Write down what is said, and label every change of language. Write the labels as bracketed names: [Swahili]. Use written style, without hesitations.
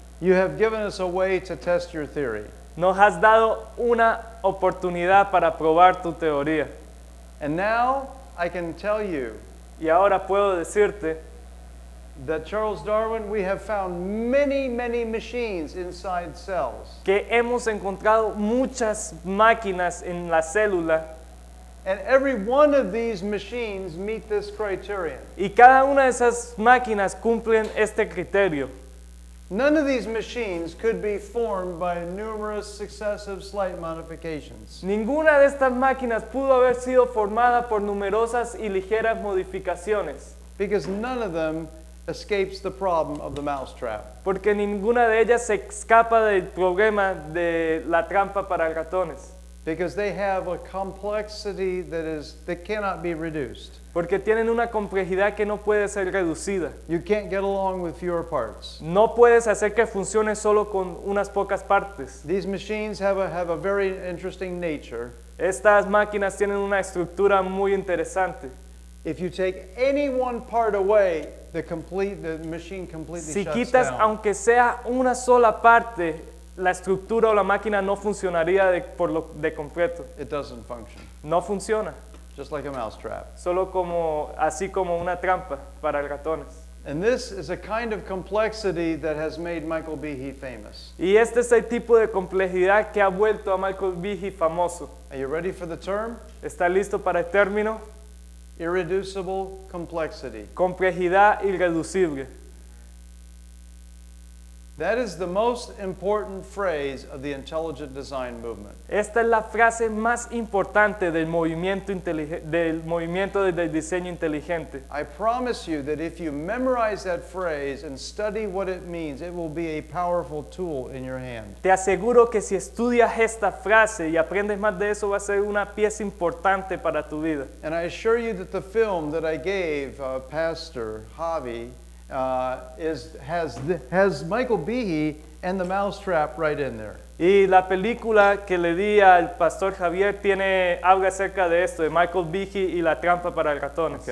[English] You have given us a way to test your theory. [Spanish] Nos has dado una oportunidad para probar tu teoría. [English] And now I can tell you [Spanish] Y ahora puedo decirte [English] that Charles Darwin, we have found many, many machines inside cells. [Spanish] que hemos encontrado muchas máquinas en la célula [English] And every one of these machines meet this criterion. [Spanish] y cada una de esas máquinas cumplen este criterio. [English] None of these machines could be formed by numerous successive slight modifications. [Spanish] Ninguna de estas máquinas pudo haber sido formada por numerosas y ligeras modificaciones, [English] Because none of them escapes the problem of the mousetrap. [Spanish] porque ninguna de ellas se escapa del problema de la trampa para ratones, [English] Because they have a complexity that cannot be reduced. [Spanish] porque tienen una complejidad que no puede ser reducida. [English] You can't get along with fewer parts. [Spanish] No puedes hacer que funcione solo con unas pocas partes. [English] These machines have a very interesting nature. [Spanish] Estas máquinas tienen una estructura muy interesante. [English] If you take any one part away, the machine completely [Spanish] Si [English] shuts [Spanish] quitas, [English] down. [Spanish] aunque sea una sola parte, la estructura o la máquina no funcionaría de completo. [English] It doesn't function, [Spanish] No funciona, [English] just like a mousetrap. [Spanish] solo así como una trampa para ratones. [English] And this is a kind of complexity that has made Michael Behe famous. [Spanish] Y este es el tipo de complejidad que ha vuelto a Michael Behe famoso. [English] Are you ready for the term? [Spanish] ¿Está listo para el término? [English] Irreducible complexity. [Spanish] Complejidad irreducible. [English] That is the most important phrase of the intelligent design movement. [Spanish] Esta es la frase más importante del movimiento, del diseño inteligente. [English] I promise you that if you memorize that phrase and study what it means, it will be a powerful tool in your hand. [Spanish] Te aseguro que si estudias esta frase y aprendes más de eso, va a ser una pieza importante para tu vida. [English] And I assure you that the film that I gave Pastor Javi has Michael Behe and the mousetrap right in there. [Spanish] Y la película que le di al pastor Javier habla acerca de esto, de Michael Behe y la trampa para ratones.